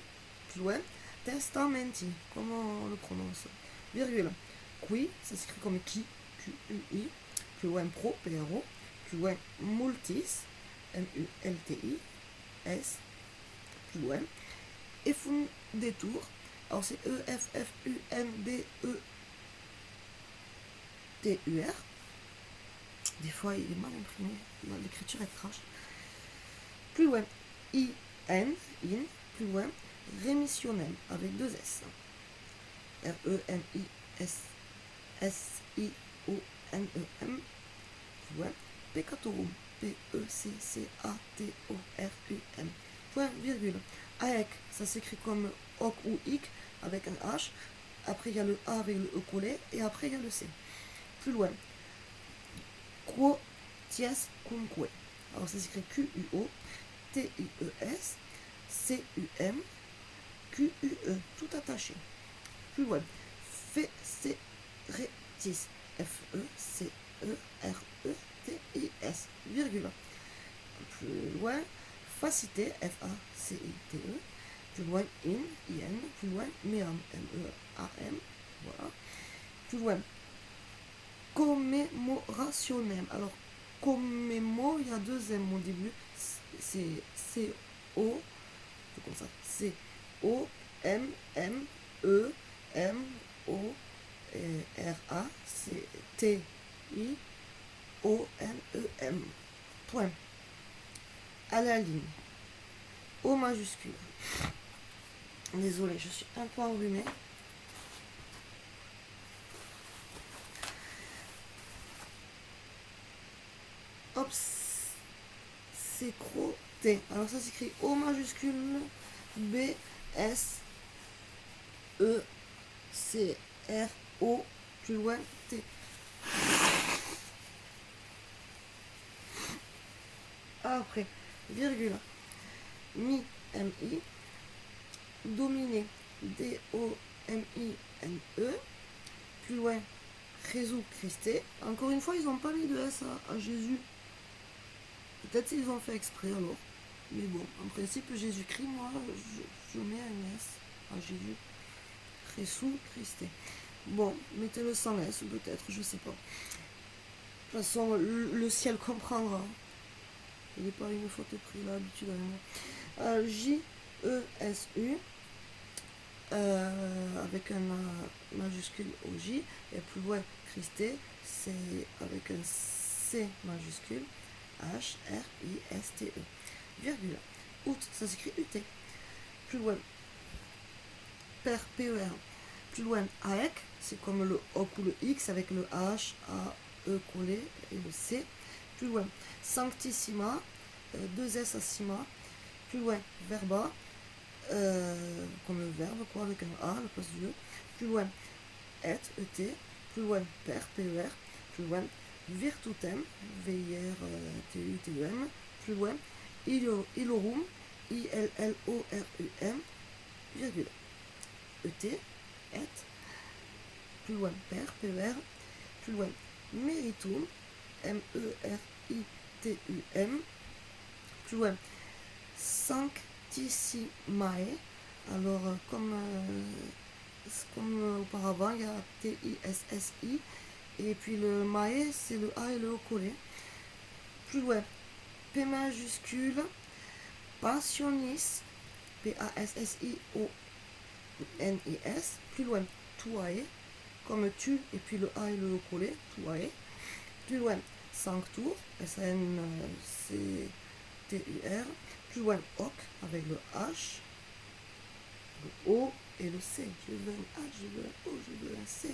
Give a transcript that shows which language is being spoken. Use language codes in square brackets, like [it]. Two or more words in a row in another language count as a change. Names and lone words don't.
[fr] Plus loin, testamenti, comment on le prononce? Virgule. Qui, ça s'écrit comme qui, Q-U-I. Plus loin, pro, P-R-O. Plus loin, multis, M-U-L-T-I-S. Plus loin, efundétur. Alors c'est E-F-F-U-N-D-E-T-U-R. Des fois il est mal imprimé, l'écriture est crache. Plus loin, I-N, in. Plus loin, rémissionnel avec deux S. R-E-M-I-S-S-I-O-N-E-M. Plus loin, peccatorum. P-E-C-C-A-T-O-R-U-M. Point, virgule. Aec, ça s'écrit comme hoc ou hic avec un H. Après il y a le A avec le E collé. Et après il y a le C. Plus loin, [la] quo ties cumque. [fr] Alors ça s'écrit Q-U-O, T-I-E-S, C-U-M, Q-U-E, tout attaché. Plus loin, feceretis, F-E-C-E-R-E-T-I-S, virgule. Plus loin, facité, F-A-C-I-T-E. Plus loin, in, plus loin, meam, M-E-A-M, voilà. Plus loin, commémorationem. Alors, commémo, il y a deux M au début, c'est C-O, comme ça, C-O-M-M-E-M-O-R-A, c'est T-I-O-N-E-M, point. À la ligne, O majuscule. Désolée, je suis un peu enrhumée. Obscroté. Alors ça s'écrit O majuscule B S E C R O plus loin T. Après, virgule. Mi M I. Dominé D O M I N E. Plus loin, Jésus Christé. Encore une fois, ils n'ont pas mis de S à Jésus. Peut-être qu'ils ont fait exprès alors. Mais bon, en principe, Jésus-Christ, moi, je mets un S à Jésus. Jésus Christé. Bon, mettez-le sans S, peut-être, je sais pas. De toute façon, le ciel comprendra. Il n'est pas une faute pris là, habituellement. J-E-S-U. Avec un majuscule au J. Et plus loin, Christé, c'est avec un C majuscule. H-R-I-S-T-E. Virgule. Out, ça s'écrit U-T. Plus loin, Père, P-E-R. Plus loin, AEC, c'est comme le O ou le X avec le H, A, E collé et le C. Plus loin, Sanctissima, deux S à Sima. Plus loin, Verba, comme le verbe, quoi, avec un A à la place du E. Plus loin, Et, E-T. Plus loin, Père, P-E-R. Plus loin, Virtutem, V-I-R-T-U-T-U-M. Plus loin, Ilorum, I-L-L-O-R-U-M, virgule. E-T, Et. Plus loin, Père, P-E-R. Plus loin, Meritum, M-E-R-I-T-U-M. Plus loin, Sanctissimae. Alors, comme auparavant, il y a T-I-S-S-I. Et puis le Mae, c'est le A et le O collé. Plus loin, P majuscule, Passionis, P-A-S-S-I-O-N-I-S. Plus loin, Tuae, comme tu, et puis le A et le O collé, Tuae. Plus loin, Sanctur, S-A-N-C-T-U-R. Plus loin, Hoc, avec le H, le O et le C. Je veux un H, je veux un O, je veux un C.